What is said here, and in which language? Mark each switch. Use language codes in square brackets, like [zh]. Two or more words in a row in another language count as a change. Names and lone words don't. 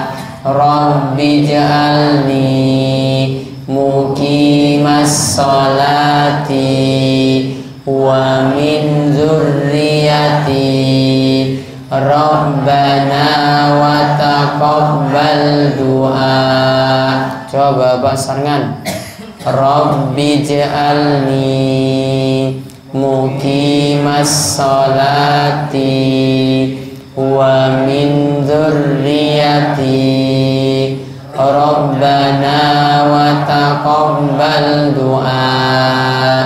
[ar] رب اجعلني مقيم الصلاة ومن ذريتي ربنا وتقبل دعاء. [jv] Coba Bapak sarengan. [ar] رب اجعلني مقيم الصلاة ومن ذريتي ربنا وتقبل دعاء.